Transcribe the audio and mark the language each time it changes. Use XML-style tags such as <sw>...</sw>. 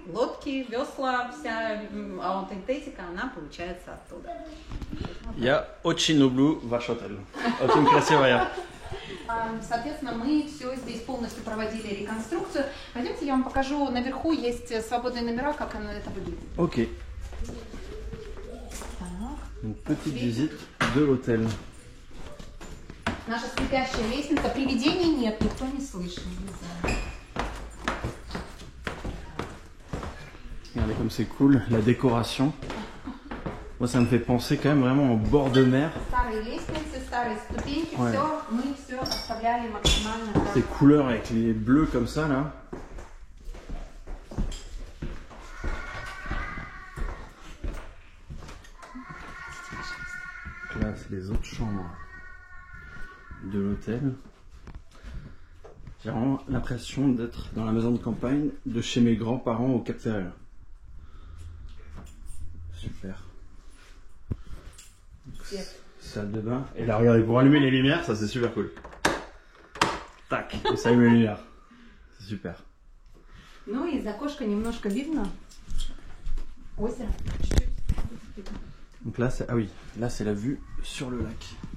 <ru>Лодки, весла, вся аутентика, она получается оттуда. Я очень люблю ваш отель. Очень красивая. Соответственно, мы все здесь полностью проводили реконструкцию. Пойдемте, я вам покажу. Наверху есть свободные номера, как это выглядит. Окей.</ru> <fr>Une petite visite de l'hôtel.</fr> <ru>Наша скрипящая лестница. Привидений нет, никто не слышит.</ru> <fr>Regardez comme c'est cool, la décoration. Moi, ça me fait penser quand même vraiment au bord de mer.</fr> <ru>Старые лестницы, старые ступеньки, ouais. Все, мы все оставляли максимально.</ru> <fr>Ces couleurs avec les bleus comme ça là. Là, c'est les autres chambres de l'hôtel. J'ai vraiment l'impression d'être dans la maison de campagne de chez mes grands-parents au Cap-Ferret. Super. Salle de bain. Et là, regardez, pour allumer les lumières, ça c'est super cool. Tac, et ça allume les lumières. C'est super.</fr> <ru>Ну и из окошка немножко видно озеро.</ru> <fr>Donc là, c'est, ah oui, là c'est la vue sur le lac.</fr>